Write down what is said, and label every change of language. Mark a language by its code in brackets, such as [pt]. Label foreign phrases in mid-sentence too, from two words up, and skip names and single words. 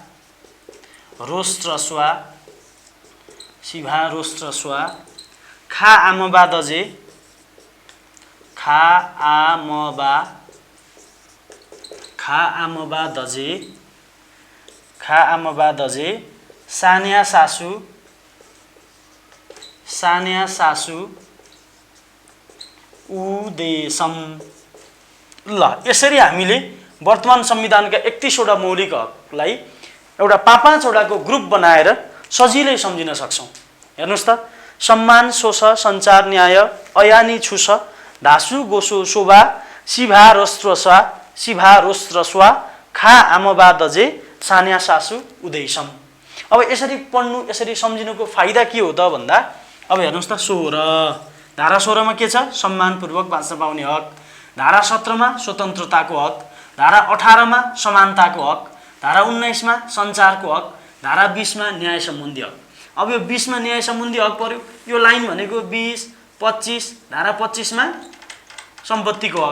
[ne] रोस्त्रस्वा, खा आमबा दजे, खा आमबा दजे, सान्या सासु, उदेशम। ल यसरी हामीले वर्तमान संविधानका 31 वटा मौलिक हकलाई एउटा 5-5 वटाको ग्रुप बनाएर सजिलै सम्झिन सक्छौं। हेर्नुस् त, सम्मान, शोष, सञ्चार, न्याय, अयानी छुस, धासु गोसो शोभा, शिभा रोस्त्रस्वा, खा आमबा दजे, सान्या सासु, उदेशम। अब यसरी पढ्नु, यसरी सम्झिनुको फाइदा के हो त भन्दा, अब हेर्नुस् त, 16 धारा 16 मा के छ? सम्मानपूर्वक बाँच्न पाउने हक। धारा 17 मा स्वतन्त्रताको हक। धारा 18 मा समानताको हक। धारा 19 मा सञ्चारको हक। धारा 20 मा न्याय सम्बन्धी हक। अब यो 20 मा न्याय सम्बन्धी हक पर्यो, यो लाइन भनेको 20, 25, धारा 25 मा सम्पत्तिको हक।